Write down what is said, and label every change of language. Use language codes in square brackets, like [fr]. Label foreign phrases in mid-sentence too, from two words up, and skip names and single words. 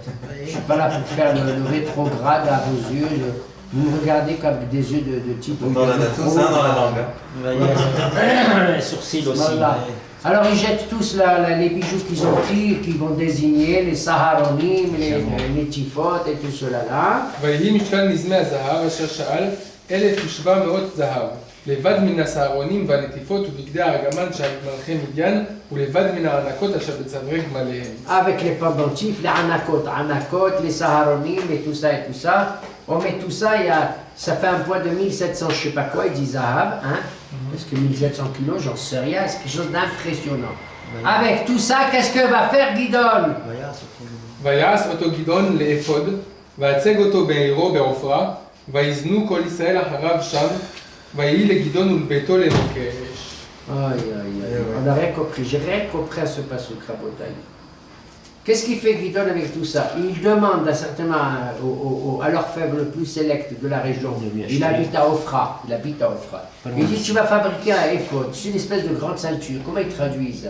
[fr] Je ne suis pas là pour faire le rétrograde à vos yeux. Vous me regardez comme des yeux de type... On en a tous un dans la langue. Les sourcils aussi. Voilà. Alors ils jettent tous les bijoux qu'ils ont pris, qu'ils vont désigner, les saharonim, les tifot et tout cela là. [he] ויהי משכן נזמי הזהב אשר שאל 1,700 זהב. לבד מן הסהרונים והנטיפות ובגדי הארגמן שעל מלכי מדיין ולבד מן הענקות אשר בצווארי גמליהם. [fr] Avec les pendentifs, les anakot, les saharonim et tout ça. On met tout ça, ça fait un poids de 1700, je sais pas quoi, il dit Zahab, hein, parce que 1700 kilos, j'en sais rien, c'est quelque chose d'impressionnant. Avec tout ça, qu'est-ce que va faire Gidon? [he] ויעש אותו גדעון לאפוד, והצג אותו בעירו בעופרה, ויזנו כל ישראל אחריו שם, ויהי לגדעון ולביתו למוקש. [fr] Aïe, aïe, aïe. On n'a rien compris. J'ai rien compris à ce passage, Rabotai. Qu'est-ce qu'il fait Guidon avec tout ça? Il demande certainement à l'orfèvre le plus sélect de la région. Il habite à Ofra. Il dit tu vas fabriquer un éphod. C'est une espèce de grande ceinture. Comment ils traduisent?